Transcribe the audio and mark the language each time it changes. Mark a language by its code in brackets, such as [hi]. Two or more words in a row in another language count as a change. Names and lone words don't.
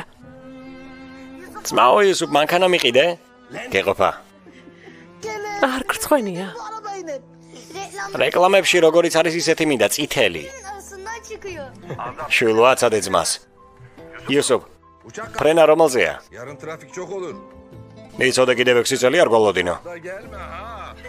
[ka] ძმაო, იუსუფ, მანქანა მიყიდე? გეყოფა. არ გწვენია. რეკლამებში როგორიც არის ისეთი მინდა წითელი. შვილო, აცადე ძმას. იუსუფ, ფრენა რომელზეა? [tr] Yarın trafik çok olur. [ka] იცოდე კიდევ 6 წელი არ გვალოდინო. [tr] Da gelme ha.